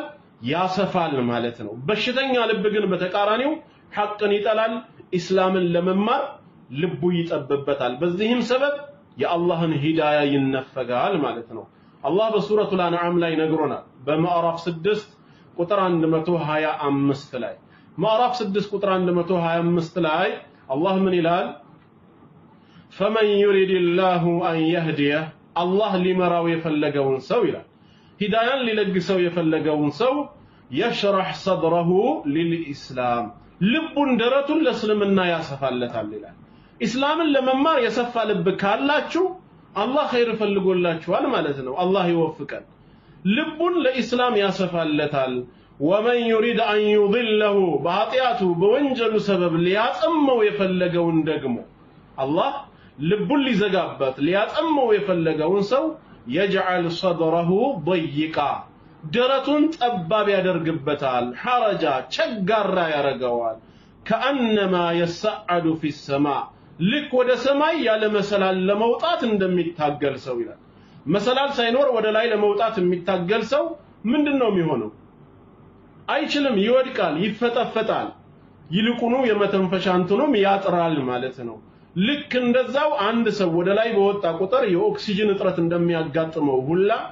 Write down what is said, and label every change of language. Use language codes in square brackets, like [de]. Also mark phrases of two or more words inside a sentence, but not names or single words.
[am] ያሰፋል ማለት ነው። በሽተኛ ልብ ግን በተቃራኒው ሐቅን ይጠላል፣ እስላምን ለመማር ልቡ ይጠብበታል። በዚህም ሰበብ የአላህን ሂዳያ ይነፈጋል ማለት ነው። አላህ በሱረቱል አንዓም ላይ ነግሮናል። በምዕራፍ 6 ቁጥር 125 ላይ ምዕራፍ 6 ቁጥር 125 ላይ አላህ ምን ይላል? [ar] فمن يريد الله أن يهديه الله [am] ሊመራው የፈለገውን ሰው ይላል ሂዳያን ሊለግሰው የፈለገውን ሰው [ar] يشرح صدره للإسلام [am] ልቡን ደረቱን ለእስልምና ያሰፋለታል ይላል። እስላምን ለመማር የሰፋ ልብ ካላችሁ አላህ ኸይር ፈልጎላችኋል ማለት ነው። አላህ ይወፍቀን። ልቡን ለኢስላም ያሰፋለታል። [ar] ومن يريد أن يضله [am] በኃጢአቱ በወንጀሉ ሰበብ ሊያጠመው የፈለገውን ደግሞ አላህ ልቡን ሊዘጋበት ሊያጠመው የፈለገውን ሰው [ar] يجعل صدره ضيقا [am] ደረቱን ጠባብ ያደርግበታል። ሐረጃ ቸጋራ ያረጋዋል። [ar] كأنما يصعد في السماء [am] ልክ ወደ ሰማይ ያለ መሰላል ለመውጣት እንደሚታገል ሰው ይላል። መሰላል ሳይኖር ወደ ላይ ለመውጣት የሚታገል ሰው ምንድነው የሚሆነው? አይችልም፣ ይወድቃል፣ ይፈጠፈጣል። ይልቁኑ የመተንፈሻ እንትኑም ያጥራል ማለት ነው። ልክ እንደዛው አንድ ሰው ወደ ላይ በወጣ ቁጥር የኦክሲጅን እጥረት እንደሚያጋጥመው ሁላ